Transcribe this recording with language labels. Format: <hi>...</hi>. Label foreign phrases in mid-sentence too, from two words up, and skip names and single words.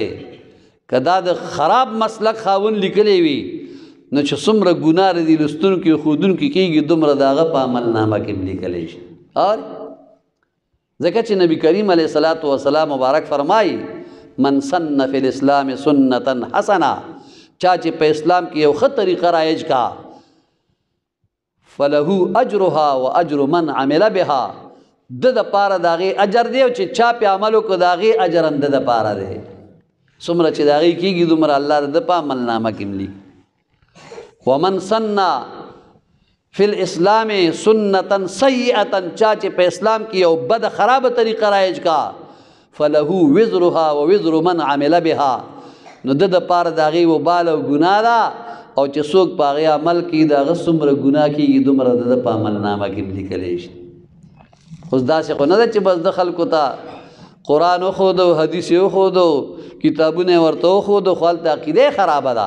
<ps>که دا د خراب مسلک خاوند لیکلی وي نو چې څومره ګناه د دې لوستونکي او ښودونکي کېږي دومره د هغه په عملنامه کې هم لیکلی شي. اور ځکه چې نبی کریم</ps> <ar>علیه الصلاۃ والسلام</ar> <ps>مبارک فرمایي</ps> <ar>من سن فی الاسلام سنتا حسنه،</ar> <ps>چا چې په اسلام کې یو ښه طریقه رایج کا</ps> <ar>فله اجرها و اجر من عمل بها،</ar> <ps>د دپاره د هغې اجر دی او چې چا پې عمل وکړو د هغې اجر هم د دپاره دی، څومره چې د هغې کېږي دومره الله د ده په عملنامه کې هم لیکي.</ps> <ar>ومن سن فی الاسلام سنتا سیئتا،</ar> <ps>چا چې په اسلام کې یو بد خرابه طریقه رایج کا</ps> <ar>فله وزرها و وزر من عمل بها،</ar> <ps>نو د دپاره د هغې وبال او ګناه ده، او چې څوک په هغې عمل کوي د هغه څومره ګناه کېږي دومره د ده په عملنامه کې هم لیکلی شي. اوس داسې خو نه ده چې بس د خلکو ته قرآن وښودو، حدیث یې وښودو، کتابونه یې ورته وښودو، خو هلته عقیده یې خرابه ده.</ps>